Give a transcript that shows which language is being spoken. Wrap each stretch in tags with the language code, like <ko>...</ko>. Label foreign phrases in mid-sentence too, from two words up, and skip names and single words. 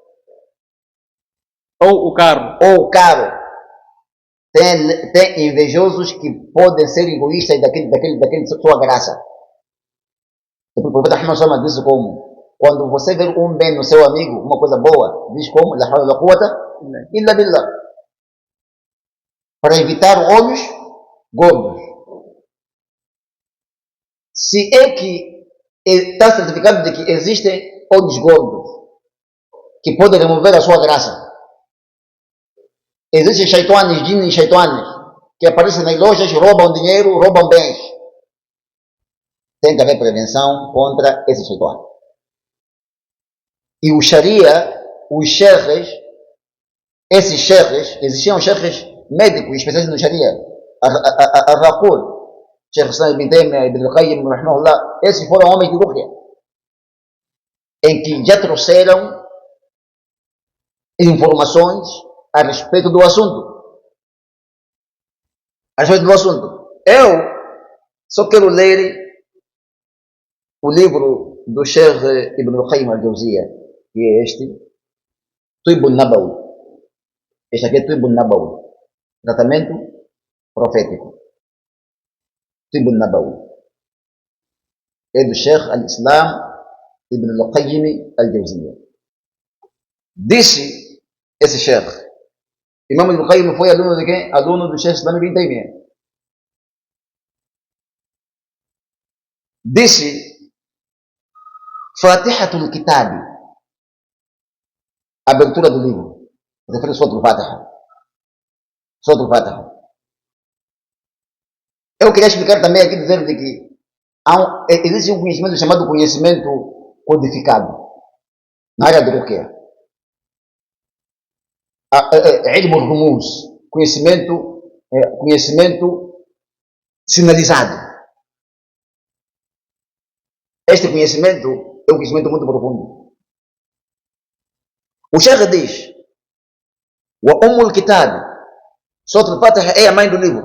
<pt>ou o carro ou o carro tem invejosos que podem ser egoístas daquele sua graça. O profeta Muhammad Sallallahu disse como: quando você vê um bem no seu amigo, uma coisa boa, diz como:</pt> <ar>لا حول ولا قوة إلا بالله.</ar> <pt>Para evitar olhos gordos. Se é que está certificado de que existem olhos gordos que podem remover a sua graça, existem shaitanes, jinn e shaitanes que aparecem nas lojas, roubam dinheiro, roubam bens. Tem que haver prevenção contra esse shaitane. E o Sharia, os sheikhs, esses sheikhs, existiam sheikhs médicos especialistas no Sharia, a Raqul, Sheikh Islam ibn Taymiyyah, ibn al-Qayyim, rahimahullah, esses foram homens de Ruqya, em que já trouxeram informações a respeito do assunto. A respeito do assunto. Eu só quero ler o livro do Sheikh Ibn al-Qayyim al-Jawziyya, que é este, Tibb an-Nabawi. Este aqui é Tibb an-Nabawi, tratamento profético. Tibb an-Nabawi. É do Sheikh al-Islam Ibn al-Qayyim al-Jawziyya. Disse esse Sheikh, Imam Ibn al-Qayyim foi aluno de quem? Aluno do Sheikh Islam ibn Taymiyyah. Disse: Fatihatul Kitab, abertura do livro, refere a Suratul Fatiha. Suratul Fatiha. Eu queria explicar também aqui, dizer de que existe um conhecimento chamado conhecimento codificado na área do Ruqya. Ilm al-Rumuz, conhecimento sinalizado. Este conhecimento é um conhecimento muito profundo. O Sheikh diz:</pt> <ar>وأم الكتاب,</ar> <pt>Suratul Fatiha é a mãe do livro.</pt>